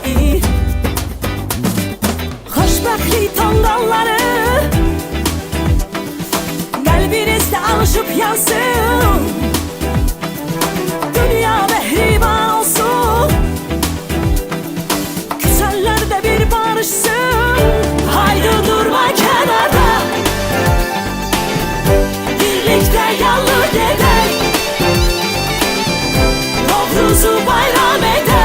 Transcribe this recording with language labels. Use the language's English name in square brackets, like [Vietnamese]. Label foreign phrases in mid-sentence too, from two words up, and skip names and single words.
[Azerbaijani] Xoşbəxtlik tonqalları qəlbinizdə alışıb yansın, dünya mehriban olsun, küsənlər də bir barışsın. [Turkish] Haydi durma kenarda, birlikte yallı gedek, Novruz'u bayram